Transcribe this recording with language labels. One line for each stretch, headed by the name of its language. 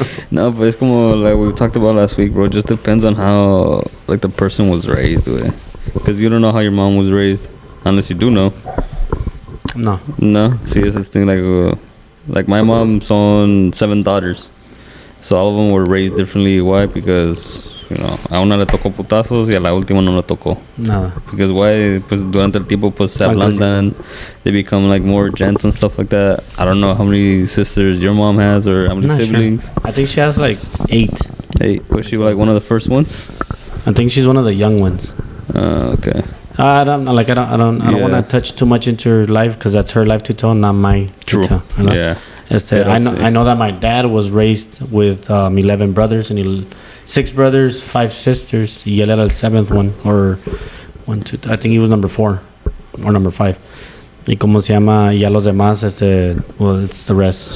English: No, but it's como like we talked about last week, bro. It just depends on how like the person was raised, güey. Because you don't know how your mom was raised, unless you do know. No. No, see, it's this thing like my mom son 7 daughters, so all of them were raised differently. Why? Because you know,
Spanish: a una le tocó putazos y a la última no le tocó. Nada.
English: Because why?
Spanish: Pues durante el tiempo pues se ablandan,
English: they become like more gentle and stuff like that. I don't know how many sisters your mom has or how many Not siblings. sure. I think she has like 8. Hey, was she like one of the first ones? I think she's one of the young ones. Okay. I don't want to touch too much into her life because that's her life to tell, not my True. to tell. You know? Yeah. I know that my dad was raised with 11 brothers and 6 brothers, 5 sisters.
Spanish: Y él era el
English: 7th one, or 1, 2, I think he was number 4 or number 5.
Spanish: Y como se llama, ya los demás,
English: well, it's the rest.